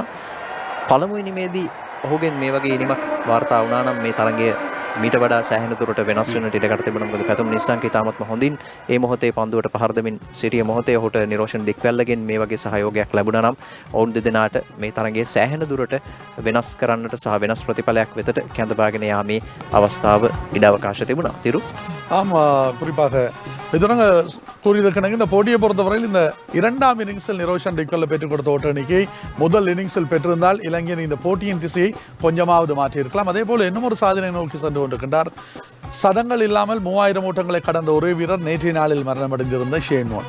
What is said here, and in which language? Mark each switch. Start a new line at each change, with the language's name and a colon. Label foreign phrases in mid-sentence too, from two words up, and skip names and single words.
Sinhala: පළමු ඉනිමේදී ඔහුගෙන් මේ වගේ ඉනිමක් වාර්තා වුණා නම් මේ තරගය මීට වඩා සෑහෙන දුරට වෙනස් වෙන්නට ඉඩකඩ තිබුණා. මොකද පැතුම් නිස්සංක ඉතාමත්ම හොඳින් ඒ මොහොතේ පන්දුවට පහර දෙමින් සිටිය මොහොතේ ඔහුට නිරෝෂන් දික්වැල්ලගෙන් මේ වගේ සහයෝගයක් ලැබුණා නම් ඔවුන් දෙදෙනාට මේ තරගයේ සෑහෙන දුරට වෙනස් කරන්නට සහ වෙනස් ප්‍රතිඵලයක් වෙතට කැඳවාගෙන යාමේ අවස්ථාව ඉඩ අවකාශ තිබුණා. තිරු
Tamil: குறிப்பாக மிதுனங்க கூறியிருக்கிறாங்க இந்த போட்டியை பொறுத்தவரையில் இந்த இரண்டாம் இன்னிங்ஸில் நிரோஷன் டிக்வெல்ல பெற்றுக் கொடுத்த ஓட்ட எண்ணிக்கை முதல் இன்னிங்ஸில் பெற்றிருந்தால் இலங்கையின் இந்த போட்டியின் திசையை கொஞ்சமாவது மாற்றியிருக்கலாம். அதே போல இன்னும் ஒரு சாதனை நோக்கி சென்று கொண்டிருக்கின்றார். சதங்கள் இல்லாமல் 3000 ஓட்டங்களை கடந்த ஒரே வீரர் நேற்றைய நாளில் மரணமடைந்திருந்த ஷேன் வார்ன்.